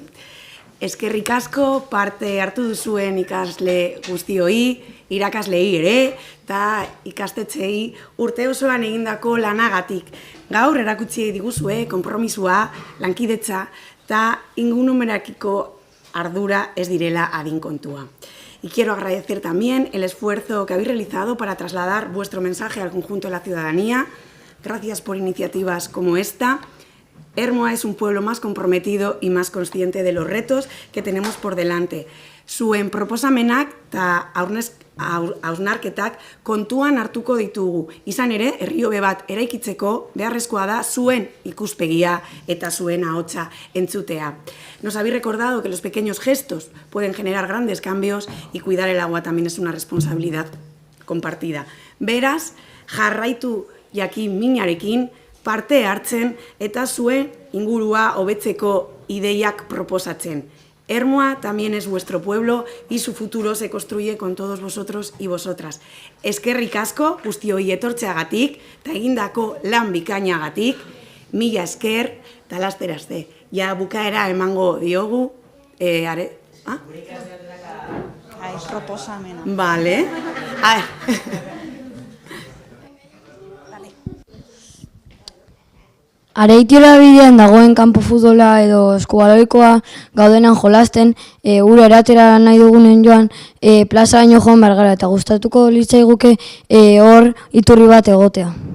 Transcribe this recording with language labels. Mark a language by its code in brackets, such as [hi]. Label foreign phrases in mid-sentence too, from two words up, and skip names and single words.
[eu] Eskerrik asko parte hartu duzuen ikasle guztioi, irakaslei ere, eta ikastetxei urte osoan egindako lanagatik. Gaur erakutsi diguzue, konpromisua, lankidetza, eta ingurumenekiko ardura ez direla adin kontua. [es] Y quiero agradecer también el esfuerzo que habéis realizado para trasladar vuestro mensaje al conjunto de la ciudadanía. Gracias por iniciativas como esta. Ermua es un pueblo más comprometido y más consciente de los retos que tenemos por delante. [eu] Zuen proposamenak eta hausnarketak kontuan hartuko ditugu. Izan ere, herriobe bat eraikitzeko beharrezkoa da zuen ikuspegia eta zuen ahotsa entzutea. [es] Nos habéis recordado que los pequeños gestos pueden generar grandes cambios y cuidar el agua también es una responsabilidad compartida. [eu] Beraz, jarraitu jakin minarekin, parte hartzen eta zuen ingurua hobetzeko ideiak proposatzen. [es] Ermua también es vuestro pueblo y su futuro se construye con todos vosotros y vosotras. [eu] Eskerrik asko guztioi etortzeagatik eta egindako lan bikainagatik, mila esker eta lasterazte. Ja bukaera emango diogu. Proposamena. Vale. Areitiora bidean dagoen kanpo futbola edo eskubaloikoa gaudenan jolasten, ura eratera nahi dugunen joan, plaza baino joan behar gara eta gustatuko litzaiguke hor iturri bat egotea.